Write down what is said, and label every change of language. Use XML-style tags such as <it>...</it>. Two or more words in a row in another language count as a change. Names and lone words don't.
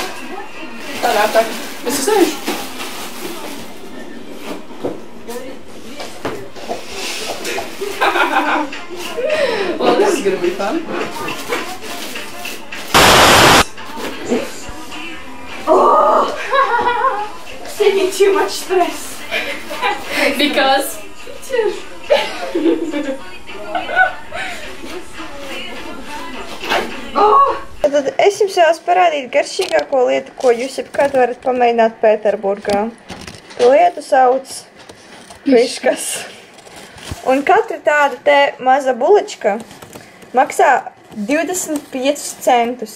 <lv>Tādā tā. Es sēžu.</lv> <en>Well, this is gonna be fun. Oh! Saving too much stress. Because</en> <lv>Tad es jums vēlos parādīt garšīgāko lietu, ko jūs jebkad varat pamēģināt Pēterburgā. To lietu sauc piškas. Un katra tāda te maza bulička maksā 25 centus.</lv>